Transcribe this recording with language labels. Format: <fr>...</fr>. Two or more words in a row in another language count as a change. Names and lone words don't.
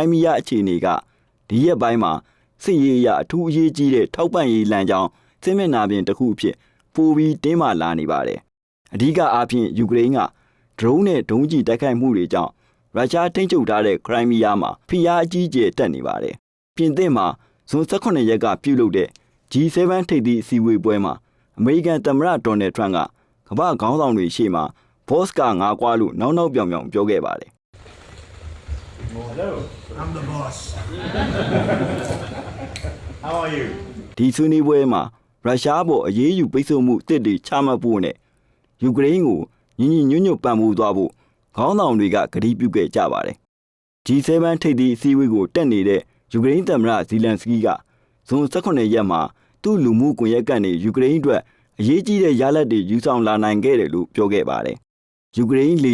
<my>င်းမီးယားအခြေအနေကဒီရက်ပိုင်းမှာစစ်ရေးအရအထူးအရေးကြီးတဲ့ထောက်ပံ့ရေးလမ်းကြောင်းစစ်မျက်နှာပြင်တစ်ခုအဖြစ်ပိုပြီးတင်းမာလာနေပါတယ်အဓိကအားဖြင့်ယူကရိန်းကဒရုန်းနဲ့ဒုံးကျည်တိုက်ခိုက်မှုတွေကြောင့်ရုရှားထိန်းချုပ်ထားတဲ့ခရိုင်းမီးယားမှာဖိအားအကြီးအကျယ်တက်နေပါတယ်ပြင်သစ်မှာဇွန်18ရက်ကပြုလုပ်တဲ့ G7 ထိပ်သီးအစည်းအဝေးပွဲမှာအမေရိကန်သမ္မတဒေါ်နယ်ထရန့်ကကမ္ဘာခေါင်းဆောင်တွေရှေ့မှာဘော့စ်ကငါးကွာလို့နောက်ပြောင်ပြောခဲ့ပါတယ်</my> <en>Hello, I'm the boss. How are you?</en> <my>ဒီဆွေးနွေးပွဲမှာရုရှားပေါ်အရေးယူပိတ်ဆို့မှုအသစ်တွေချမှတ်ဖို့နဲ့ယူကရိန်းကိုညီညီညွတ်ညွတ်ပံ့ပိုးသွားဖို့ခေါင်းဆောင်တွေကကတိပြုခဲ့ကြပါတယ်။ G7 ထိပ်သီးအစည်းအဝေးကိုတက်နေတဲ့ယူကရိန်းသမ္မတဇီလန်စကီးကဇွန်18ရက်မှာသူ့လူမှုကွန်ရက်ကနေယူကရိန်းအတွက်အရေးကြီးတဲ့ရလဒ်တွေယူဆောင်လာနိုင်ခဲ့တယ်လို့ပြောခဲ့ပါတယ်။ယူကရိန်းလေ</my>